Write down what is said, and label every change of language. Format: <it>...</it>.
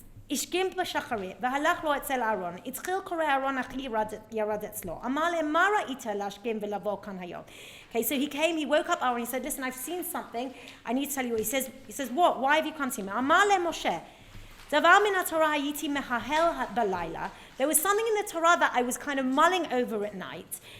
<he>השכים בשחרית, והלך לו אצל אהרון. התחיל קורא אהרון אחי ירד אצלו. אמר להם, מה ראית להשכים ולבוא כאן היום?</he> <en>Okay, so he woke up Aaron, he said, listen, I've seen something, I need to tell you. He says, what? Why have you come to me?</en> <he>אמר להם משה, דבר מן התורה הייתי מההל בלילה.</he> <en>There was something in the Torah that I was kind of mulling over at night.</en>